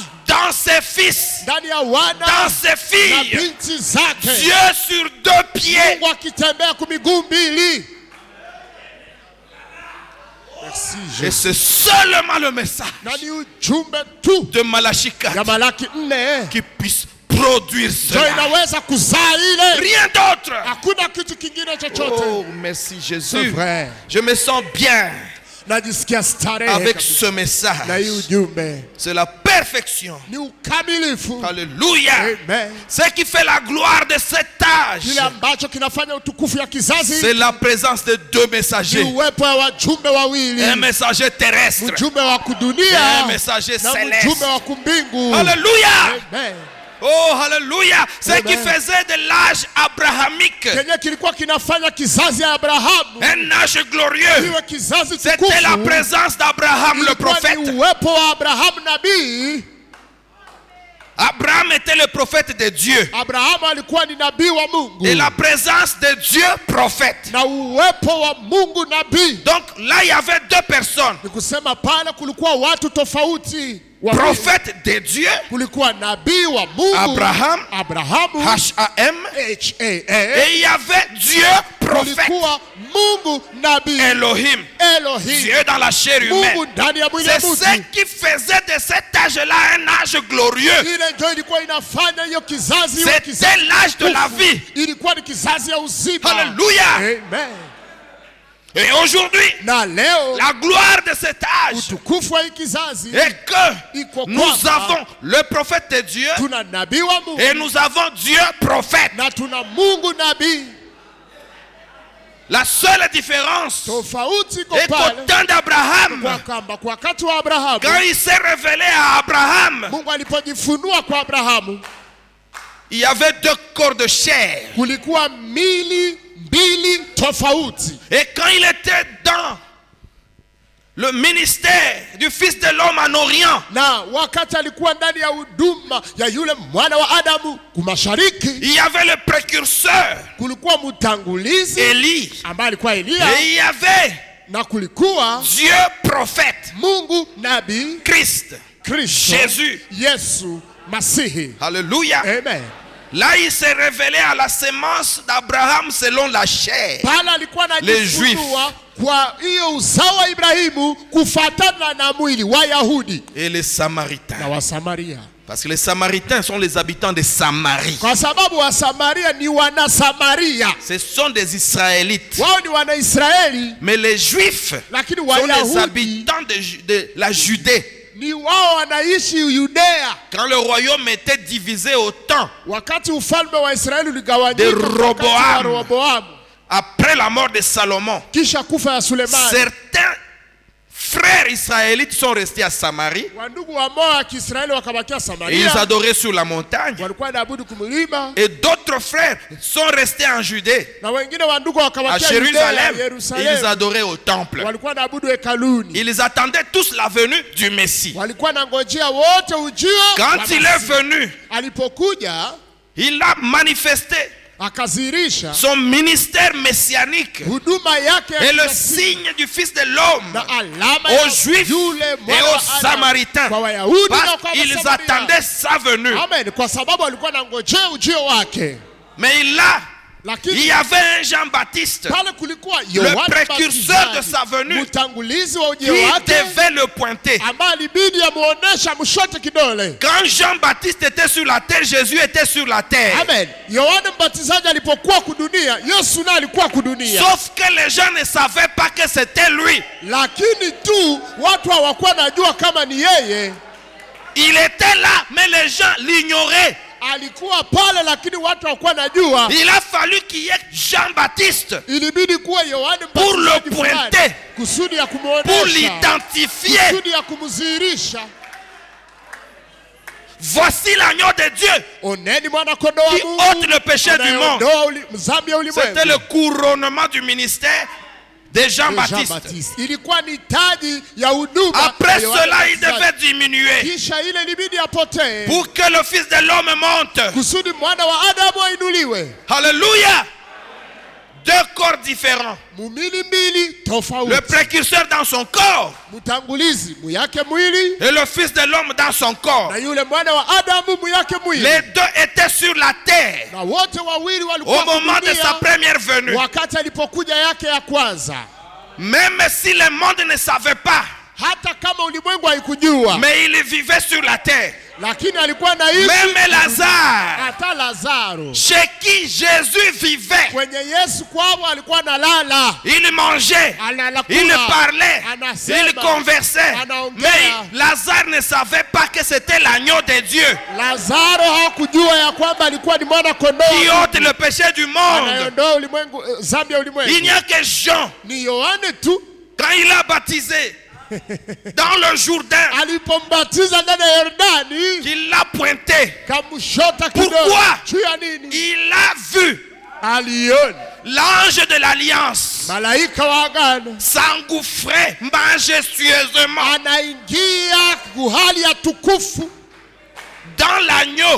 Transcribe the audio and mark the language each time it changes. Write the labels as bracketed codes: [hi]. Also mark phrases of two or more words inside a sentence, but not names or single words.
[fr] dans ses fils, [sw] ndani ya wana [fr] dans ses [sw] na [fr] filles. [sw] binti zake. [fr] Dieu sur deux pieds. [sw] Mungu akitembea kwa miguu mbili. [fr] Merci Et Jésus. c'est seulement le message [sw] Na ni ujumbe tu [fr] de Malachie [sw] ya 4 Malaki 4 [fr] qui puisse produire [sw] ndio [fr] cela. [sw] inaweza kuzaa ile. [fr] Rien d'autre. [sw] Hakuna kitu kingine chochote. [fr] Oh, merci C'est Jésus. vrai. Je me sens bien [sw] Najisikia starehe [fr] avec [sw] kabisa [fr] ce [sw] na hii [fr] message. [sw] ujumbe. [fr] C'est la perfection. [sw] Ni ukamilifu. [fr] Alléluia. [sw] Amen. [fr] Ce qui fait la gloire de cet âge, [sw] Kile ambacho kinafanya utukufu ya kizazi [fr] c'est la présence de deux [sw] ni [fr] messagers. [sw] uwepo wa wajumbe wawili. [fr] Un messager terrestre [sw] Mjumbe wa [fr] et [sw] kudunia [fr] un messager [sw] na [fr] céleste. [sw] mjumbe wa kumbingu. [fr] Alléluia. [sw] Amen. [fr] Oh, alléluia. Ce [sw] Amen. [fr] qui faisait de l'âge abrahamique [sw] Kenye kilikuwa kinafanya kizazi ya Abrahamu [fr] un âge glorieux, [sw] iwe kizazi [fr] c'était la [sw] tukufu. [fr] présence d'Abraham le [sw] Ilikuwa [fr] prophète. [sw] ni uwepo wa Abrahamu nabii. [fr] Abraham était le prophète de Dieu. [sw] Abrahamu alikuwa ni nabii wa Mungu. [fr] Et la présence de Dieu prophète. [sw] Na uwepo wa Mungu nabii. [fr] Donc là, il y avait deux personnes. [sw] Ni kusema pale kulikuwa watu tofauti. [fr] Prophète de Dieu, [sw] Kulikuwa nabii wa Mungu [fr] Abraham, [sw] Abrahamu [fr] H-A-M, [sw] H-A-M. [fr] et il y avait Dieu prophète, [sw] Kulikuwa Mungu nabii [fr] Elohim, [sw] Elohim. [fr] Dieu dans la chair humaine. [sw] Mungu ndani ya mwili [fr] C'est [sw] wa [fr] ce [sw] mtu. [fr] qui faisait de cet âge-là un âge glorieux. [sw] Ile ndio ilikuwa inafanya hiyo kizazi iwe [fr] C'était [sw] kizazi [fr] l'âge de la [sw] tukufu. [fr] vie. [sw] Ilikuwa ni kizazi ya uzima. [fr] Alléluia. [sw] Amen. [fr] Et aujourd'hui, [sw] Na leo [fr] la gloire de cet âge [sw] utukufu wa hii kizazi [fr] est que nous avons le prophète de Dieu [sw] tuna nabii wa Mungu [fr] et nous avons Dieu prophète. [sw] na tuna Mungu nabii. [fr] La seule différence [sw] Tofauti iko [fr] est qu'au [sw] pale [fr] temps d'Abraham, [sw] kwa kwamba kwa wakati wa Abrahamu, [fr] quand il s'est révélé à Abraham, [sw] Mungu alipojifunua kwa Abrahamu, [fr] il y avait deux corps de chair. [sw] kulikuwa mili mbili tofauti. [fr] Et quand il était dans le ministère du Fils de l'homme en Orient, [sw] Na wakati alikuwa ndani ya huduma ya yule mwana wa Adamu kumashariki, [fr] il y avait le précurseur, [sw] kulikuwa mtangulizi [fr] Élie, [sw] ambaye alikuwa [fr] et [sw] Elia, [fr] il y avait [sw] na kulikuwa [fr] Dieu prophète, [sw] Mungu nabii [fr] Christ, [sw] Kristo, [fr] Jésus. [sw] Yesu Masihi. [fr] Alléluia. [sw] Amen. [fr] Là, il s'est révélé à la sémence d'Abraham selon la chair. [sw] Pale alikuwa [fr] Les Juifs. [sw] anajifunua kwa hiyo uzao wa Ibrahimu kufuatana na mwili wa Yahudi [fr] Et les Samaritains. [sw] na Wasamaria. [fr] Parce que les Samaritains sont les habitants de Samarie. [sw] Kwa sababu Wasamaria ni wana Samaria. [fr] Ce sont des Israélites. [sw] Wao ni wana Israeli, [fr] Mais les Juifs [sw] lakini [fr] sont les [sw] Wayahudi [fr] habitants de la Judée. [sw] ni wao wanaishi Yudea. [fr] Quand le royaume était divisé au temps [sw] Wakati ufalme wa Israeli uligawanyika [fr] De [sw] wakati wa Rehoboamu, [fr] après la mort de Salomon, [sw] kisha kufa ya Sulemani, [fr] certains frères israélites sont restés à Samarie. [sw] wandugu wa moyo wa Kiisraeli wakabakia [fr] Et ils [sw] Samaria, [fr] adoraient sur la montagne. [sw] walikuwa naabudu kumlima, [fr] Et d'autres frères sont restés en Judée, [sw] na wengine wandugu [fr] à [sw] wakabakia Yudea, [fr] Jérusalem. Et ils [sw] Yerusalemu, [fr] adoraient au temple. [sw] walikuwa naabudu hekaluni. [fr] Ils attendaient tous la venue du Messie. [sw] Walikuwa nangojea wote ujio wa [fr] Quand il est [sw] Masihi. [fr] venu, [sw] Alipokuja [fr] il a manifesté [sw] akazirisha [fr] son ministère messianique [sw] huduma yake ya [fr] et le [sw] kisiasa [fr] signe du Fils de l'homme [sw] na alama [fr] aux [sw] ya [fr] Juifs [sw] yule [fr] et [sw] mwana wa [fr] aux [sw] Adamu [fr] Samaritains, [sw] kwa Wayahudi na [fr] parce [sw] kwa [fr] qu'ils [sw] Wasamaria. [fr] attendaient sa venue. [sw] Amen, kwa sababu alikuwa anangojea ujio wake. [fr] Mais là, il [sw] Lakini [fr] y avait un Jean-Baptiste [sw] pale kulikuwa Yohana [fr] précurseur de sa [sw] Mbatizaji, [fr] venue, [sw] mtangulizi wa [fr] qui [sw] ujio wake, [fr] devait le pointer. [sw] ambaye ilibidi amuonesha mshote kidole. [fr] Quand Jean-Baptiste était sur la terre, Jésus était sur la terre. [sw] Amen. Yohana Mbatizaji alipokuwa kudunia, Yesu naye alikuwa kudunia. [fr] Sauf que les gens ne savaient pas que c'était lui. [sw] Lakini tu watu hawakuwa najua kama ni yeye. [fr] Il était là, mais les gens l'ignoraient. [sw] Alikuwa pale lakini watu hawakuwa najua. [fr] Il a fallu qu'il y ait Jean-Baptiste [sw] Ilibidi kuwa Yohana [fr] pour le [sw] Mbatizaji fulani, [fr] pointer, [sw] kusudi ya [fr] pour [sw] kumuonesha, [fr] l'identifier. [sw] kusudi ya kumdhihirisha. [fr] Voici l'agneau de Dieu [sw] Oneni mwana kondoo wa [fr] qui [sw] Mungu [fr] ôte le péché du monde. [sw] anayeondoa dhambi ya ulimwengu. [fr] C'était le couronnement du ministère de Jean-Baptiste. Jean-Baptiste. [sw] Ilikuwa ni taji ya huduma. [fr] Après [sw] ya Yohana [fr] cela, il [sw] Mbatizaji. [fr] devait diminuer [sw] Kisha ile ilibidi apotee [fr] pour que le Fils de l'homme monte. [sw] kusudi mwana wa Adamu ainuliwe. [fr] Alléluia. Deux corps différents. [sw] Mumili mbili tofauti. [fr] Le précurseur dans son corps [sw] Mtangulizi muyake mwili [fr] et le Fils de l'homme dans son corps. [sw] na yule mwana wa Adamu muyake mwili. [fr] Les deux étaient sur la terre [sw] Na wote wawili [fr] au [sw] walikuwa [fr] moment de sa [sw] kudunia [fr] première venue. [sw] wakati alipokuja yake ya kwanza. [fr] Même si le monde ne savait pas, [sw] Hata kama ulimwengu haikujua, [fr] mais il vivait sur la terre. [sw] lakini alikuwa naishi. [fr] Même Lazare, [sw] Hata Lazaro [fr] chez qui Jésus vivait, [sw] kwenye Yesu kwao alikuwa analala, [fr] il mangeait, [sw] analakula, [fr] il parlait, [sw] anasema, [fr] il conversait. [sw] anaongea. [fr] Mais Lazare ne savait pas que c'était l'agneau de Dieu [sw] Lazaro hawakujua ya kwamba alikuwa ni mwana kondoo [fr] qui ôte le péché du monde. [sw] anayeondoa ulimwengu, dhambi ya [fr] Il [sw] ulimwengu. [fr] n'y a que Jean, [sw] Ni Yohane tu [fr] quand il a baptisé dans le Jourdain, [sw] alipombatiza ndani ya Yordani, [fr] qu'il l'a pointé. [sw] kamshota [fr] Pourquoi? [sw] kidole. Juu ya nini? [fr] Il a vu [sw] Aliona [fr] l'ange de l'alliance [sw] malaika wa agano [fr] s'engouffrer majestueusement [sw] anaingia kuhali ya tukufu [fr] dans l'agneau.